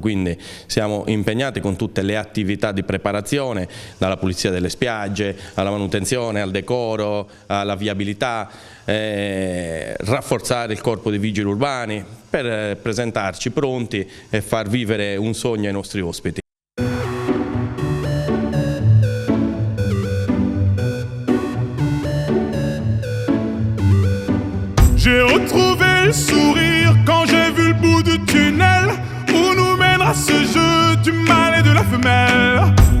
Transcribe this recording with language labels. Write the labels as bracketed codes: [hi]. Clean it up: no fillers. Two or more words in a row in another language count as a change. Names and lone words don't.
[it] Quindi siamo impegnati con tutte le attività di preparazione, dalla pulizia delle spiagge, alla manutenzione, al decoro, alla viabilità, rafforzare il corpo di vigili urbani per presentarci pronti e far vivere un sogno ai nostri ospiti. [fr] J'ai retrouvé le sourire quand j'ai vu le bout du tunnel où nous mènera ce jeu du mâle et de la femelle.